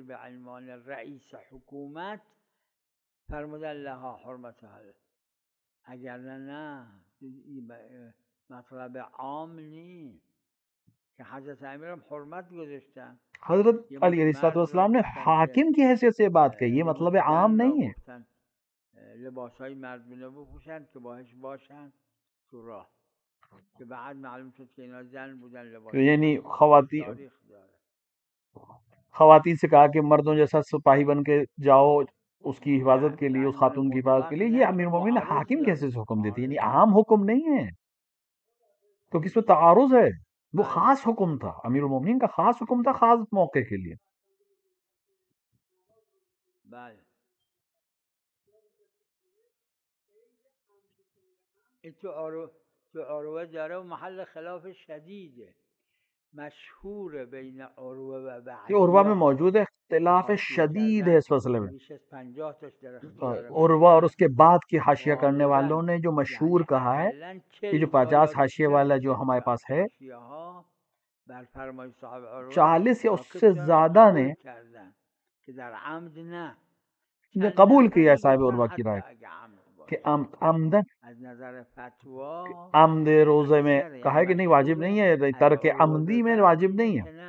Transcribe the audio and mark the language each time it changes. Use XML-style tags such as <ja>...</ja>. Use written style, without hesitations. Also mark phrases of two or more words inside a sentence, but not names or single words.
<fa>به عنوان رئیس حکومت فرمودن</fa> <ar>لها حرمتها،</ar> <fa>اگر نه مطلب عام نیست کہ حضرت امیر ہم حرمت گذاشتن.</fa> <ur>حضرت علی</ur> <ar>علیہ السلام</ar> <ur>نے حاکم کی حیثیت سے بات کہی، یہ مطلب عام نہیں ہے.</ur> <fa>لباسهای مردونه بپوشن که باهاش باشن تو راه، که بعد معلوم شد که اینا زن بودن. لباس</fa> <ur>یعنی خواتین سے کہا کہ مردوں جیسا سپاہی بن کے جاؤ اس کی حفاظت کے لیے، اس خاتون کی حفاظت کے لیے. یہ امیر المومنین حاکم کیسے حکم دیتی ہے، یعنی عام حکم نہیں ہے. تو کس پہ تعارض ہے؟ وہ خاص حکم تھا، امیر المومنین کا خاص حکم تھا، خاص موقع کے لیے.</ur> <fa>تو عروه داره و محل خلاف شدیده، مشہور بین عروه و بعضی.</fa> <ur>یہ عروہ میں موجود ہے، اختلاف شدید ہے اس مسئلے میں.</ur> <fa>بیش از 50 تاش در اختیار</fa> <ur>عروہ اور اس کے بعد کی حاشیہ کرنے والوں نے جو مشہور کہا ہے کہ جو 50 حاشیے والا جو ہمارے پاس ہے، 40 یا اس سے زیادہ نے قبول کیا ہے صاحب عروہ کی رائے کہ عمد روزے میں کہا ہے کہ نہیں واجب نہیں ہے، ترک عمدی میں واجب نہیں ہے.</ur>